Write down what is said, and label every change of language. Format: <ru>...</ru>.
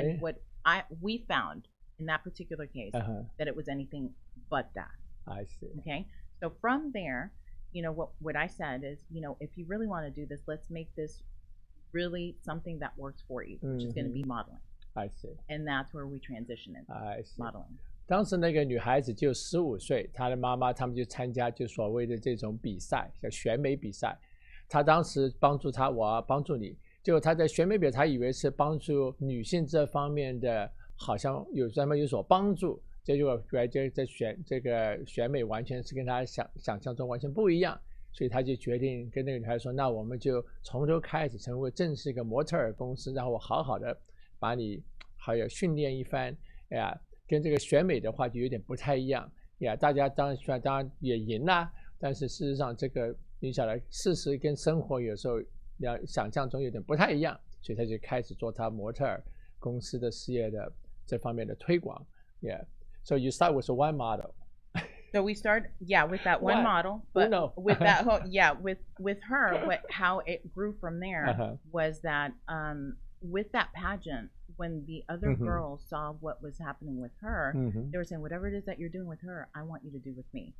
<en>And what we found in that particular case that it was anything but that. I see. Okay. So from there, what I said is, if you really want to do this, let's make this really something that works for you, which is going to be modeling. I see. And that's where we transition into modeling.</en> <zh>当时那个女孩子就15岁，她的妈妈他们就参加就所谓的这种比赛，叫选美比赛。她当时帮助她，我要帮助你。结果她在选美比赛，她以为是帮助女性这方面的，好像专门有所帮助。结果这选美完全是跟她想象中完全不一样，所以她就决定跟那个女孩说：“那我们就从头开始成为正式一个模特儿公司，然后我好好的把你还有训练一番。” 呀。跟这个选美的话就有点不太一样呀，大家当然也赢啦，但是事实上这个你晓得，事实跟生活有时候想象中有点不太一样，所以他就开始做他模特儿公司的事业的这方面的推广。</zh> <en>Yeah, so you start with one model. So we start, with that one model, but with that with her, how it grew from there was that with that pageant. When the other girls saw what was happening with her, they were saying, whatever it is that you're doing with her, I want you to do with me.</en>